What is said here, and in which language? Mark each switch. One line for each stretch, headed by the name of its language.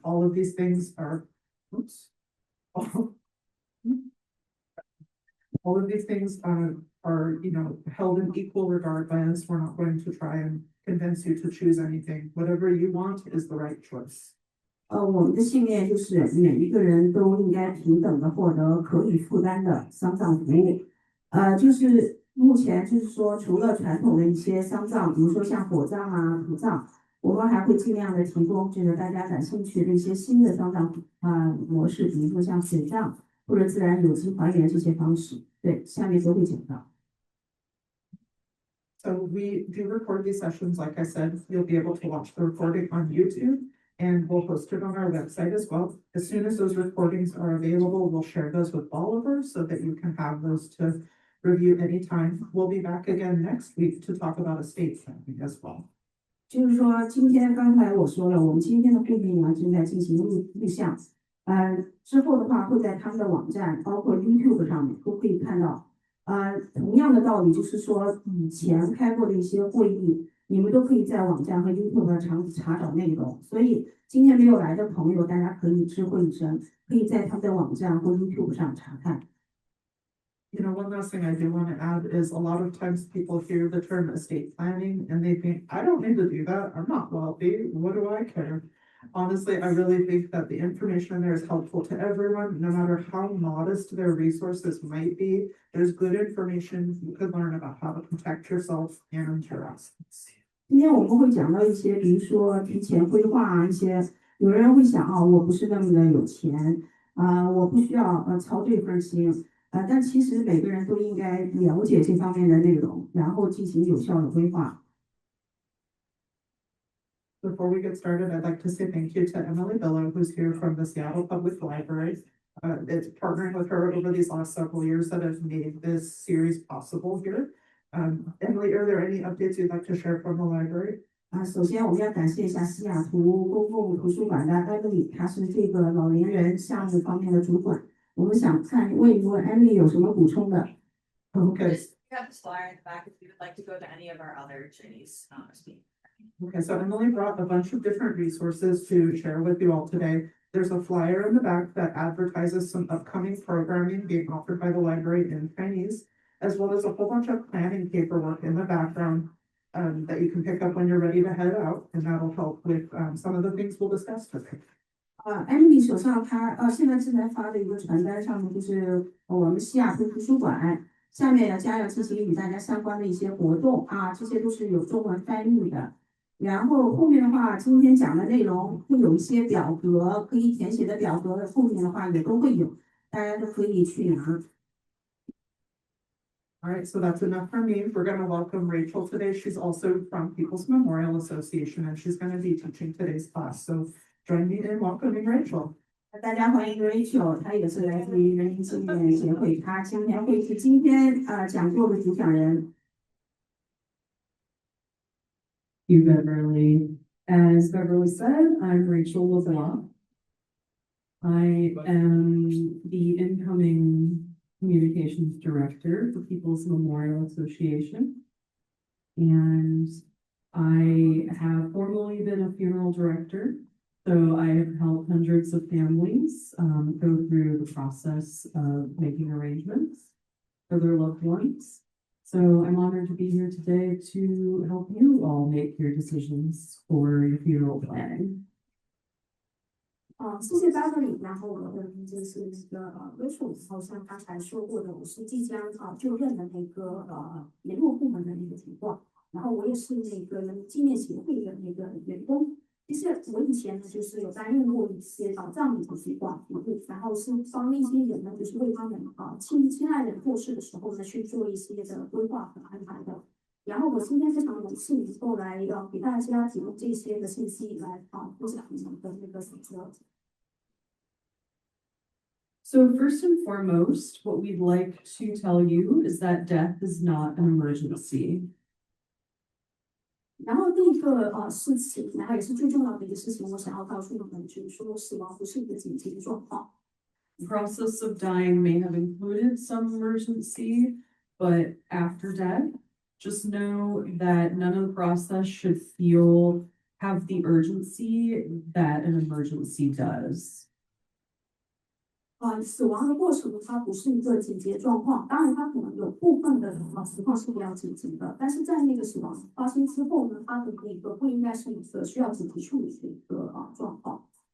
English: All of these things are, all of these things are held in equal regard by us. We're not going to try and convince you to choose anything. Whatever you want is the right choice.
Chinese: 我们的信念就是每一个人都应该平等的获得可以负担的丧葬服务。就是目前就是说，除了传统的一些丧葬，比如说像火葬土葬，我们还会尽量的提供这个大家感兴趣的一些新的丧葬模式，比如说像水葬或者自然有机还原这些方式。对，下面都会讲到。
English: So we do record these sessions. Like I said, you'll be able to watch the recording on YouTube and we'll post it on our website as well. As soon as those recordings are available, we'll share those with Oliver so that you can have those to review anytime. We'll be back again next week to talk about estate planning as well.
Chinese: 就是说，刚才我说了，我们今天的会议呢正在进行录像，之后的话会在他们的网站，包括 YouTube 上面都可以看到。同样的道理，就是说以前开过的一些会议，你们都可以在网站和 YouTube 上查找内容。所以今天没有来的朋友，大家可以知会一声，可以在他们的网站或 YouTube 上查看。
English: One last thing I do want to add is a lot of times people hear the term estate planning and they think, I don't need to do that. I'm not wealthy. What do I care? Honestly, I really think that the information in there is helpful to everyone, no matter how modest their resources might be. There's good information you could learn about how to protect yourself and your assets.
Chinese: 今天我们会讲到一些，比如说提前规划一些，有人会想我不是那么的有钱我不需要操这份心但其实每个人都应该了解这方面的内容，然后进行有效的规划。
English: Before we get started, I'd like to say thank you to Emily Billow, who's here from the Seattle Public Library. It's partnering with her over these last several years that has made this series possible here. Emily, are there any updates you'd like to share from the library?
Chinese: 首先我们要感谢一下西雅图公共图书馆的 Emily， 她是这个老年人项目方面的主管。我们想问一问 Emily 有什么补充的
English: Okay. We have this flyer in the back if you would like to go to any of our other Chinese speakers. Okay, so Emily brought a bunch of different resources to share with you all today. There's a flyer in the back that advertises some upcoming programming being offered by the library in Chinese. as well as a whole bunch of planning paperwork in the background that you can pick up when you're ready to head out, and that'll help with some of the things we'll discuss today.
Chinese: Emily 手上现在正在发的一个传单上面就是我们西雅图图书馆下面将要进行与大家相关的一些活动啊，这些都是有中文翻译的。然后后面的话，今天讲的内容会有一些表格可以填写的表格，后面的话也都会有，大家都可以去拿。
English: All right, so that's enough for me. We're gonna welcome Rachel today. She's also from People's Memorial Association, and she's gonna be teaching today's class. So join me in welcoming Rachel.
Chinese: 大家欢迎 Rachel， 她也是来自于人民纪念协会，她今天会是今天讲座的主讲人。
English: You, Beverly. As Beverly said, I'm Rachel LeBlanc. I am the incoming Communications Director for People's Memorial Association. And I have formerly been a funeral director. So I have helped hundreds of families go through the process of making arrangements for their loved ones. So I'm honored to be here today to help you all make your decisions for your funeral planning.
Chinese: 谢谢 Beverly， 然后我的名字是那个Rachel， 好像刚才说过的，我是即将就任的那个联络部门的那个情况，然后我也是那个人民纪念协会的那个员工。其实我以前呢，就是有担任过一些葬礼的情况服务，然后是帮一些人呢，就是为他们亲爱人过世的时候呢，去做一些的规划和安排的。然后我今天非常荣幸能够来给大家提供这些的信息来分享你们的那个选择。
English: So first and foremost, what we'd like to tell you is that death is not an emergency.
Chinese: 然后第一个事情，然后也是最重要的一个事情，我想要告诉你们，就是说死亡不是一个紧急的状况。
English: The process of dying may have included some emergency, but after death, just know that none of the process should have the urgency that an emergency does.
Chinese: 死亡的过程它不是一个紧急状况，当然它可能有部分的情况是比较紧急的，但是在那个死亡发生之后呢，它的那个不应该是一个需要紧急处理的一个状况。